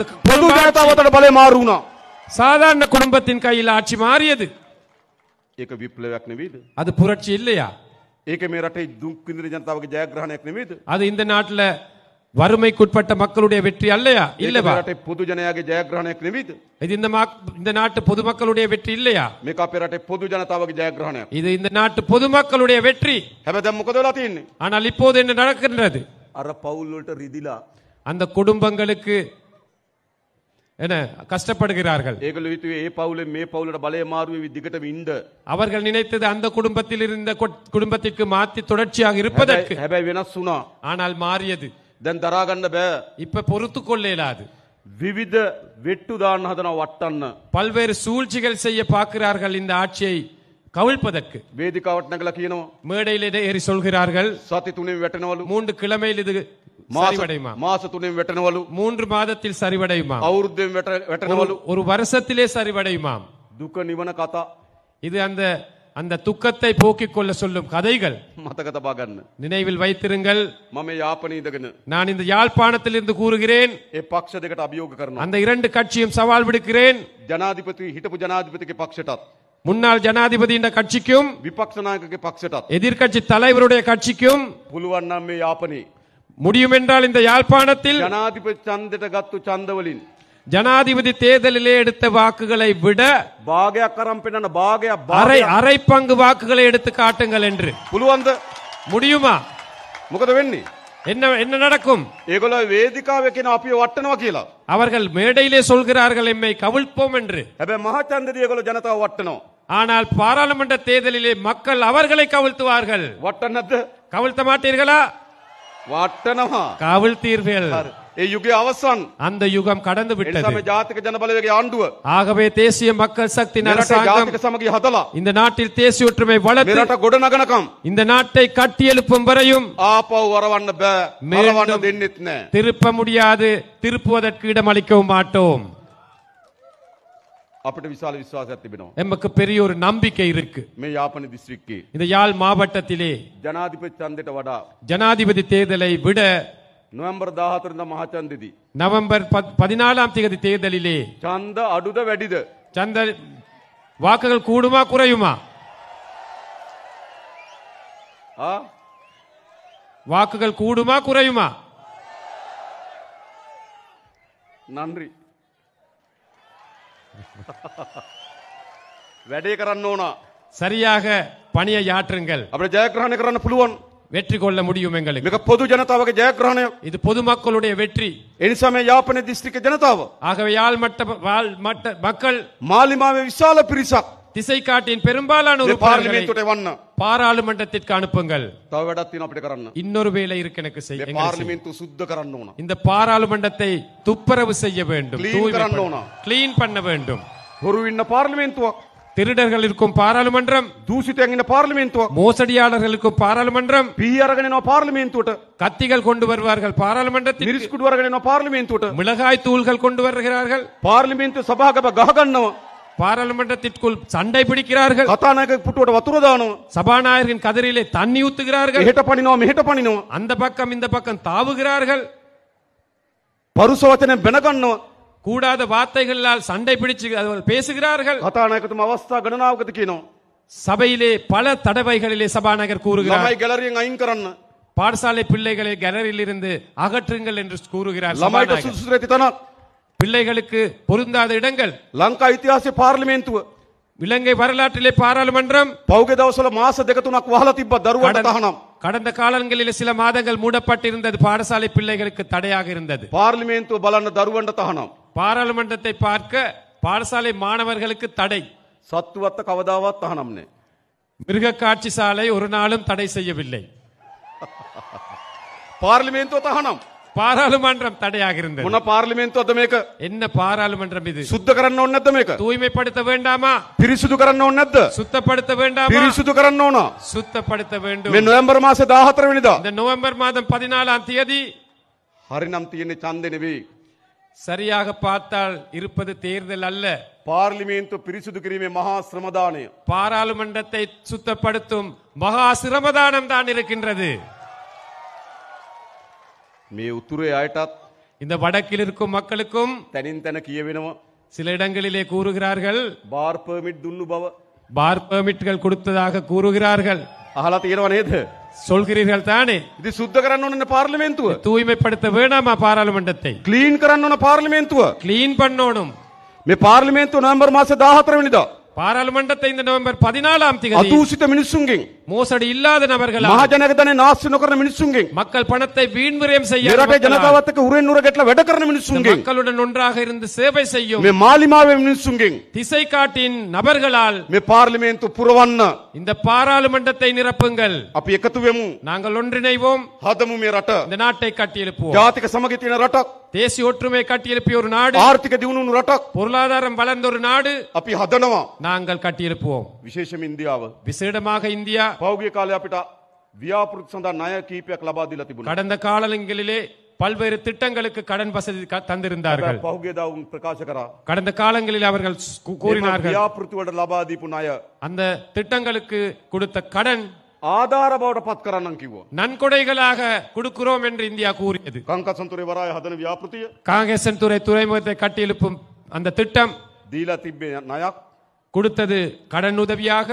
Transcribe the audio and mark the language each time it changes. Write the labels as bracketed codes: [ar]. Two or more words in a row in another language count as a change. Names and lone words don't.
[si] පොදු [ta] குடும்ப ஆட்சி [si] ජනතාවට බලය මාරු වුණා. [ta] சாதாரண குடும்பத்தின் கையில் ஆட்சி மாறியது. [si] ඒක විප්ලවයක් නෙවෙයිද? [ta] அது புரட்சி இல்லையா? [si] ඒක මේ රටේ දුක් විඳින ජනතාවගේ ජයග්‍රහණයක් නෙවෙයිද? [ta] அது இந்த நாட்டுல வறுமைக்குட்பட்ட மக்களுடைய வெற்றி அல்லையா? [si] ඒක [ta] இல்லவா? [si] මේ රටේ පොදු ජනයාගේ ජයග්‍රහණයක් නෙවෙයිද? [ta] இது இந்த நாட்டு பொதுமக்களுடைய வெற்றி இல்லையா? [si] මේක අපේ රටේ පොදු ජනතාවගේ ජයග්‍රහණයක්. [ta] இது இந்த நாட்டு பொதுமக்களுடைய வெற்றி. [si] හැබැයි දැන් මොකද වෙලා තියෙන්නේ? [ta] ஆனால் இப்போது என்ன நடக்கின்றது? [si] අර පවුල් වලට රිදිලා [ta] அந்த குடும்பங்களுக்கு என்ன கஷ்டப்படுகிறார்கள். [si] ඒගොල්ලෝ හිතුවේ ඒ පවුලෙන් මේ පවුලට බලය මාරු වෙවි දිගටම ඉන්න. [ta] அவர்கள் நினைத்தது அந்த குடும்பத்தில் இருந்த குடும்பத்திற்கு மாற்றி தொடர்ச்சியாக இருப்பதற்கு. [si] හැබැයි වෙනස් වුණා. [ta] ஆனால் மாறியது. [si] දැන් දරා ගන්න බෑ. [ta] இப்ப பொறுத்து கொள்ள இயலாது. [si] විවිධ වෙට්ටු දාන්න හදනවා වට්ටන්න. [ta] பல்வேறு சூழ்ச்சிகள் செய்ய பார்க்கிறார்கள் இந்த ஆட்சியை கவிழ்ப்பதற்கு. [si] වේදිකාවට නැගලා කියනවා [ta] மேடையிலே ஏறி சொல்கிறார்கள் [si] සති 3 වැටෙනවලු. [ta] 3 கிழமையில் இது சரிவடையுமா, [si] මාස 3 වැටෙනවලු. [ta] 3 மாதத்தில் சரிவடையுமா, [si] අවුරුද්දෙන් වැටෙනවලු. [ta] ஒரு வருஷத்திலே சரிவடையுமாம். [si] දුක නිවන කතා [ta] இது அந்த அந்த துக்கத்தை போக்கிக் கொள்ள சொல்லும் கதைகள். [si] මතක තබා ගන්න. [ta] நினைவில் வைத்திருங்கள். [si] මම යාපනයේ ඉඳගෙන [ta] நான் இந்த யாழ்ப்பாணத்தில் இருந்து கூறுகிறேன். [si] ඒ පක්ෂ දෙකට අභියෝග කරනවා. [ta] அந்த 2 கட்சியும் சவால் விடுக்கிறேன். [si] ජනාධිපති හිටපු ජනාධිපතිගේ පක්ෂයටත් [ta] முன்னாள் ஜனாதிபதியின் கட்சிக்கும் [si] විපක්ෂ நாயකගේ පක්ෂයටත් [ta] எதிர்க்கட்சி தலைவருடைய கட்சிக்கும் [si] පුළුවන් නම් මේ යාපනයේ [ta] முடியும் என்றால் இந்த யாழ்ப்பாணத்தில் [si] ජනාධිපති ඡන්දෙට ගත්තු ඡන්ද වලින් [ta] ஜனாதிபதி தேர்தலிலே எடுத்த வாக்குகளை விட [si] භාගයක් අරන් පෙන්නන භාගයක් [ta] அரை பங்கு வாக்குகளை எடுத்து காட்டுங்கள் என்று. [si] පුළුවන්ද? [ta] முடியுமா? [si] මොකද වෙන්නේ? [ta] என்ன என்ன நடக்கும்? [si] ඒගොල්ලෝ වේදිකාවේ කියන අපිව වටනවා කියලා. [ta] அவர்கள் மேடையிலே சொல்கிறார்கள் எம்மை கவிழ்ப்போம் என்று. [si] හැබැයි මහා ඡන්දදී ඒගොල්ලෝ ජනතාව වටනවා. [ta] ஆனால் பாராளுமன்ற தேர்தலிலே மக்கள் அவர்களை கவிழ்த்துவார்கள். [si] වටන්නේ නැද්ද? [ta] கவிழ்த்த மாட்டீர்களா? [si] වටනවා. [ta] கவிழ்த்தீர்கள். [si] හරි. ඒ යුගයේ අවසන්. [ta] அந்த யுகம் கடந்து [si] ඒ [ta] விட்டது. [si] තමයි ජාතික ජන බලවේගයේ ආණ්ඩුව [ta] ஆகவே தேசிய மக்கள் சக்தி [si] මේ රටේ [ta] அரசாங்கம் [si] ජාතික සමගිය හදලා [ta] இந்த நாட்டில் தேசிய ஒற்றுமை [si] මේ [ta] வளர்த்து [si] රට ගොඩ නගනකම් [ta] இந்த நாட்டை கட்டியெழுப்பும் வரையும் [si] ආපහු වරවන්න බෑ. වරවන්න දෙන්නෙත් නෑ. [ta] திருப்ப முடியாது, திருப்புவதற்கு இடமளிக்கவும் மாட்டோம். [si] අපිට විශාල විශ්වාසයක් තිබෙනවා. [ta] எமக்கு பெரிய ஒரு நம்பிக்கை இருக்கு. [si] මේ යාපන දිස්ත්‍රික්කයේ [ta] இந்த யாழ் மாவட்டத்திலே [si] ජනාධිපති ඡන්දෙට වඩා [ta] ஜனாதிபதி தேர்தலை விட [si] නොවැම්බර් 14 වෙනිදා මහා ඡන්දෙදී [ta] நவம்பர் 14ஆம் தேதி தேர்தலிலே [si] ඡන්ද අඩුද වැඩිද? [ta] சந்த வாக்குகள் கூடுமா குறையுமா? ආ வாக்குகள் கூடுமா குறையுமா? [si] නන්රි වැඩේ කරන්න ඕන. [ta] சரியாக பணியை ஆற்றுங்கள். [si] අපිට ජයග්‍රහණය කරන්න පුළුවන්. [ta] வெற்றி கொள்ள முடியும் எங்களுக்கு. [si] මේක පොදු ජනතාවගේ ජයග්‍රහණයක්. [ta] இது பொதுமக்களுடைய வெற்றி. [si] ඒ නිසා මේ යාපනයේ දිස්ත්‍රික්ක ජනතාව [ta] ஆகவே யாழ் மட்ட மக்கள் [si] මාලිමාවේ විශාල පිරිසක් [ta] திசை காட்டின் பெரும்பாலான [si] මේ [ta] உறுப்பினர்களை [si] පාර්ලිමේන්තුවට එවන්න. [ta] பாராளுமன்றத்திற்கு அனுப்புங்கள். [si] තව වැඩක් තියෙනවා අපිට කරන්න. [ta] இன்னொரு வேலை இருக்கு எனக்கு [si] මේ [ta] செய்ய. [si] පාර්ලිමේන්තුව සුද්ධ කරන්න ඕන. [ta] இந்த பாராளுமன்றத்தை துப்புரவு செய்ய வேண்டும், [si] Clean කරන්න ඕන. [ta] கிளீன் பண்ண வேண்டும். [si] හොරු ඉන්න පාර්ලිමේන්තුවක්, [ta] திருடர்கள் இருக்கும் பாராளுமன்றம், [si] දූෂිතයන් ඉන්න පාර්ලිමේන්තුවක්, [ta] மோசடியாளர்களுக்கும் பாராளுமன்றம், [si] පී අරගෙන එනවා පාර්ලිමේන්තුවට, [ta] கத்திகள் கொண்டு வருவார்கள் பாராளுமன்றத்தில், [si] මිරිස් කුඩු අරගෙන එනවා පාර්ලිමේන්තුවට, [ta] மிளகாய் தூள்கள் கொண்டு வருகிறார்கள் [si] පාර්ලිමේන්තුව සභාවක ගහ ගන්නවා, [ta] பாராளுமன்றத்திற்குள் சண்டை பிடிக்கிறார்கள், [si] කතානායක පුටුවට වතුර දානවා, [ta] சபாநாயகரின் கதிரிலே தண்ணி ஊத்துகிறார்கள், [si] එහෙට පනිනවා මෙහෙට පනිනවා, [ta] அந்த பக்கம் இந்த பக்கம் தாவுகிறார்கள், [si] පරුස වචනෙන් බැන ගන්නවා. [ta] கூடாத வார்த்தைகளால் சண்டை பிடிச்சு பேசுகிறார்கள். [si] කතානායකතුමා අවස්ථා ගණනාවකදී කියනවා [ta] சபையிலே பல தடவைகளிலே சபாநாயகர் கூறுகிறார், [si] ළමයි ගැලරියෙන් අයින් කරන්න, [ta] பாடசாலை பிள்ளைகளை கேலரியில் இருந்து அகற்றுங்கள் என்று கூறுகிறார் [si] ළමයිට [ta] சபாநாயகர். [si] සුදුසු නැති තැනක් [ta] பிள்ளைகளுக்கு பொருந்தாத இடங்கள் [si] ලංකා ඉතිහාසයේ පාර්ලිමේන්තුව [ta] இலங்கை வரலாற்றிலே பாராளுமன்றம் [si] පෞගේ දවස්වල මාස දෙක තුනක් වහලා තිබ්බා දරුවන්ට තහනම්. [ta] கடந்த காலங்களில் சில மாதங்கள் மூடப்பட்டிருந்தது. பாடசாலை பிள்ளைகளுக்கு தடையாக இருந்தது. [si] පාර්ලිමේන්තුව බලන්න දරුවන්ට තහනම්. [ta] பாராளுமன்றத்தை பார்க்க பாடசாலை மாணவர்களுக்கு தடை. [si] සත්තුවත්ත කවදාවත් තහනම් නෑ. [ta] மிருக காட்சி சாலை ஒரு நாளும் தடை செய்யவில்லை. [si] පාර්ලිමේන්තුව තහනම්. [ta] பாராளுமன்றம் தடையாக இருந்தது. [si] මොන පාර්ලිමේන්තුවද මේක? [ta] என்ன பாராளுமன்றம் இது? [si] සුද්ධ කරන්න ඕනේ නැද්ද මේක? [ta] தூய்மைப்படுத்த வேண்டாமா? [si] පිරිසුදු කරන්න ඕනේ නැද්ද? [ta] சுத்தப்படுத்த வேண்டாமா? [si] පිරිසුදු කරන්න ඕන. [ta] சுத்தப்படுத்த வேண்டும். [si] මේ නොවැම්බර් මාසේ 14 වෙනිදා. [ta] இந்த நவம்பர் மாதம் 14ஆம் தேதி [si] හරිනම් තියෙන්නේ ඡන්දේ නෙවෙයි. [ta] சரியாக பார்த்தால் இருப்பது தேர்தல் அல்ல. [si] පාර්ලිමේන්තුව පිරිසුදු කිරීමේ මහා ශ්‍රමදානය. [ta] பாராளுமன்றத்தை சுத்தப்படுத்தும் மகா சிரமதானம் தான் இருக்கின்றது. [si] මේ උතුරේ අයටත් [ta] இந்த வடக்கில் இருக்கும் மக்களுக்கும் [si] තැනින් තැන කියවෙනවා [ta] சில இடங்களிலே கூறுகிறார்கள் [en] bar permit [si] දුන්නු බව. [en] bar permits [ta] கொடுத்ததாக கூறுகிறார்கள். [si] අහලා තියෙනව නේද? [ta] சொல்கிறீர்கள் தானே? [si] ඉතින් සුද්ධ කරන්න ඕනේ පාර්ලිමේන්තුව. [ta] தூய்மைப்படுத்த வேண்டாமா பாராளுமன்றத்தை? [si] ක්ලීන් කරන්න ඕන පාර්ලිමේන්තුව. [ta] கிளீன் பண்ணணும். [si] මේ පාර්ලිමේන්තුව නොවැම්බර් මාසේ 14 වෙනිදා [ta] பாராளுமன்றத்தை இந்த நவம்பர் 14ஆம் தேதி [si] අතූසිත මිනිස්සුන්ගෙන් [ta] மோசடி இல்லாத நபர்களால் [si] මහජනක ධනෙ නාස්ති නොකරන මිනිස්සුන්ගෙන් [ta] மக்கள் பணத்தை வீண்விரயம் செய்ய [si] මේ රටේ ජනතාවත් එක්ක උරෙන් උර ගැටලා වැඩ කරන මිනිස්සුන්ගෙන් [ta] மக்களுடன் ஒன்றாக இருந்து சேவை செய்யும் [si] මේ මාලිමාවේ මිනිස්සුන්ගෙන් [ta] திசை காட்டின் நபர்களால் [si] මේ පාර්ලිමේන්තුව පුරවන්න [ta] இந்த பாராளுமன்றத்தை நிரப்புங்கள். [si] අපි එකතු වෙමු. [ta] நாங்கள் ஒன்றிணைவோம். [si] හදමු මේ රට. [ta] இந்த நாட்டை கட்டியெழுப்புவோம். [si] ජාතික සමගිය තියෙන රටක්. [ta] தேசிய ஒற்றுமை கட்டியெழுப்பிய ஒரு நாடு, [si] ආර්ථික දියුණු රටක් [ta] பொருளாதாரம் வளர்ந்த ஒரு நாடு [si] අපි හදනවා. [ta] நாங்கள் கட்டியெழுப்புவோம். [si] විශේෂම ඉන්දියාව [ta] விசேடமாக இந்தியா [si] පෞගිය කාලේ අපිට ව්‍යාපෘති සඳහා ණය කීපයක් ලබා දීලා තිබුණා. [ta] கடந்த காலங்களிலே பல்வேறு திட்டங்களுக்கு கடன் வசதி தந்திருந்தார்கள். [si] පෞගිය දා උන් ප්‍රකාශ කරා [ta] கடந்த காலங்களில் அவர்கள் கூறினார்கள் [si] ව්‍යාපෘති වලට ලබා දීපු ණය [ta] அந்த திட்டங்களுக்கு கொடுத்த கடன் [si] ආධාර බවට පත් කරන්නම් කිව්වා. [ta] நன்கொடைகளாக கொடுக்கிறோம் என்று இந்தியா கூறியது. [si] කංකසන්තුරේ වරාය හදන ව්‍යාපෘතිය [ta] காங்கேசன் துறைமுகத்தை கட்டியெழுப்பும் அந்த திட்டம் [si] දීලා තිබ්බේ ණයක්. [ta] கொடுத்தது கடன் உதவியாக,